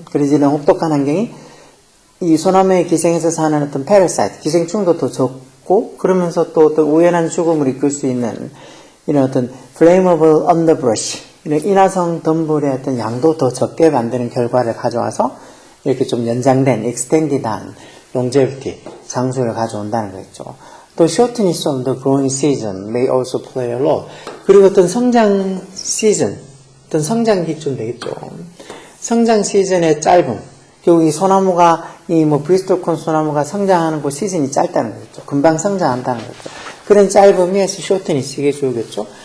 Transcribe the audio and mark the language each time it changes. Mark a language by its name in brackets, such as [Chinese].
[Korean] 그래서 이런 혹독한 환경이 이 소나무의 기생에서 사는 어떤 parasite, 기생충도 더 적고 그러면서 또 어떤 우연한 죽음을 이끌 수 있는 이런 어떤 [English] flammable underbrush, [Korean] 이런 인화성 덤불의 어떤 양도 더 적게 만드는 결과를 가져와서 이렇게 좀 연장된 extended한 longevity, 장소를 가져온다는 거겠죠. [English] 또 shortness of the growing season may also play a role. [Korean] 그리고 어떤 성장 시즌, 어떤 성장기 좀 되겠죠. 성장 시즌의 짧음. 결국 이 소나무가 이 뭐 브리스톨콘 소나무가 성장하는 그 시즌이 짧다는 거겠죠. 금방 성장한다는 거죠. 그런 짧음이 shortness 이게 주겠죠.